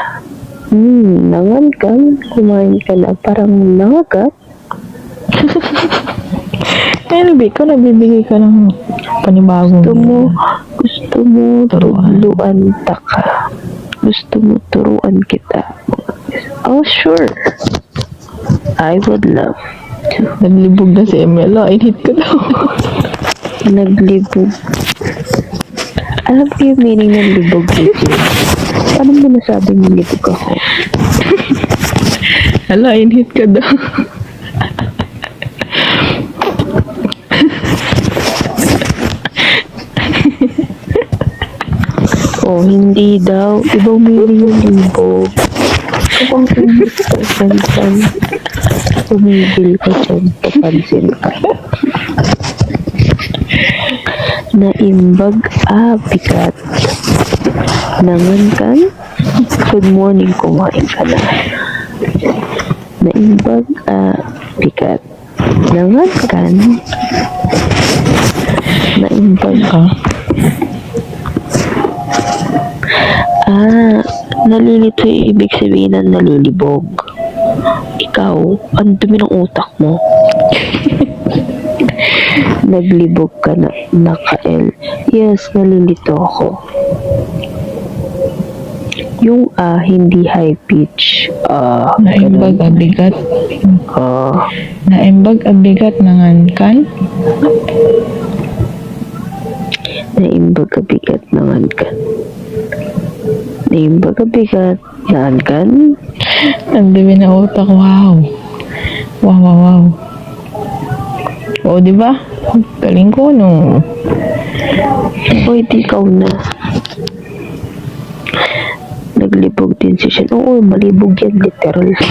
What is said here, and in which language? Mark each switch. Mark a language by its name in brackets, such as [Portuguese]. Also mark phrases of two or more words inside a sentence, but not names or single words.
[Iloko] Nangan kan, [Filipino] kumain ka na. Parang nangagat. Ano ba, ikaw nagbibigay ka ng panibagong Gusto mo turuan ka. Gusto mo turuan kita. [English] Oh, sure. I would love to. [Filipino] Naglibog na si Emelo, inhit ko daw. Naglibog. Alam ko yung meaning ng libog, Gigi. Paano mo nasabing nilibog ako? Hala, inhit ka daw. Oh, hindi daw. Ibang meaning yung libog. Kapag English ka dyan, tumigil ka dyan, papansin ka. [Iloko] Naimbag, bigat. Nangan kan, [English] good morning, [Filipino] kumain ka na. [Iloko] Naimbag, bigat. Nangan kan, naimbag ka. [Filipino] Nalilito yung ibig sabihin ng nalilibog. Ikaw, ang dumi ng utak mo. Naglibog ka na, naka-L. Yes, nalilito ako. Yung hindi [English] high pitch. [Iloko] Naimbag abigat. Naimbag abigat nangan kan? Naimbag abigat nangan kan. Naimbag abigat nangan kan. [Filipino] Ang dumi na utak, wow. Wow. O, di ba? Galing ko, no? Di ikaw na. Naglibog din si Shen. Oo, malibog yan, literal.